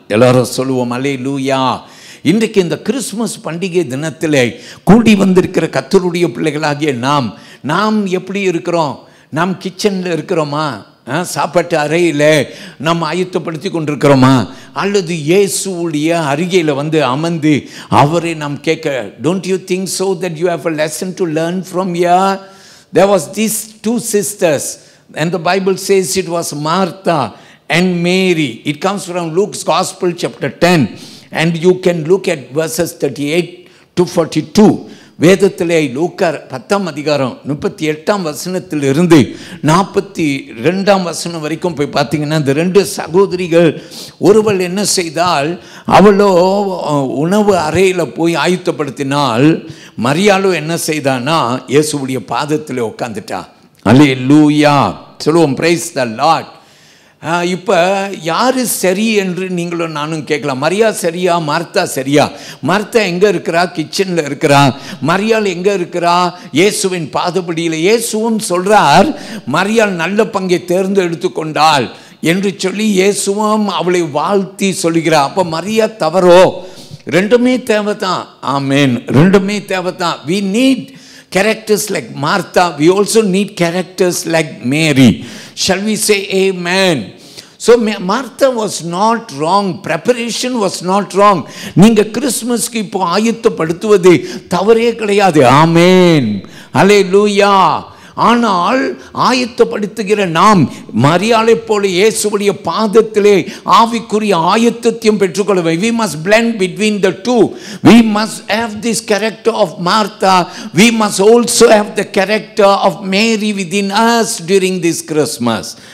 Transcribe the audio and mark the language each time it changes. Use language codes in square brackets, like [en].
[ta] எல்லாரும் சொல்லுவோம் அல்லேலூயா. இன்றைக்கு இந்த கிறிஸ்மஸ் பண்டிகை தினத்தில் கூடி வந்திருக்கிற கர்த்தருடைய பிள்ளைகளாகிய நாம் எப்படி இருக்கிறோம்? நாம் கிச்சனில் இருக்கிறோமா? சாப்பாட்டு அறையில் நாம் ஆயத்தப்படுத்தி கொண்டிருக்கிறோமா? அல்லது இயேசுடைய அருகில் வந்து அமர்ந்து அவரை நாம் கேட்க? [en] Don't you think so that you have a lesson to learn from here? There was these 2 sisters and the Bible says it was Martha and Mary. It comes from Luke's Gospel chapter 10 and you can look at verses 38 to 42. [ta] வேதத்திலே லூக்கா 10ஆம் அதிகாரம் 38ஆம் வசனத்திலிருந்து 42ஆம் வசனம் வரைக்கும் போய் பார்த்தீங்கன்னா இந்த 2 சகோதரிகள், ஒருவள் என்ன செய்தால், அவளோ உணவு அறையில் போய் ஆயத்தப்படுத்தினால், மரியாளோ என்ன செய்தான்னா இயேசுவுடைய பாதத்தில் உட்காந்துட்டா. அல்லேலூயா. சொல்லுவோம் [en] Praise the lord. [ta] இப்போ யார் சரி என்று நீங்களும் நானும் கேட்கலாம். மரியா சரியா, மார்த்தா சரியா? மார்த்தா எங்கே இருக்கிறா? கிச்சனில் இருக்கிறா. மரியாள் எங்கே இருக்கிறா? இயேசுவின் பாதபடியில். இயேசுவும் சொல்கிறார் மரியாள் நல்ல பங்கை தேர்ந்தெடுத்து கொண்டாள் என்று சொல்லி இயேசுவும் அவளை வாழ்த்தி சொல்கிறார். அப்போ மரியா தவறோ? ரெண்டுமே தேவை தான். ஆமேன், ரெண்டுமே தேவை தான். [en] we need characters like Martha, we also need characters like Mary. Shall we say amen? So Martha was not wrong, preparation was not wrong. [ta] நீங்க கிறிஸ்மஸ்க்கு இப்போ ஆயத்தப்படுத்துவது தவறே கிடையாது. ஆமேன், அல்லேலூயா. ஆனால் ஆயத்தப்படுத்துகிற நாம் மரியாளை போல இயேசுவுடைய பாதத்திலே ஆவிக்குரிய ஆயத்தத்தையும் பெற்றுக்கொள்ள. [en] we must blend between the two. We must have this character of Martha. We must also have the character of Mary within us during this Christmas.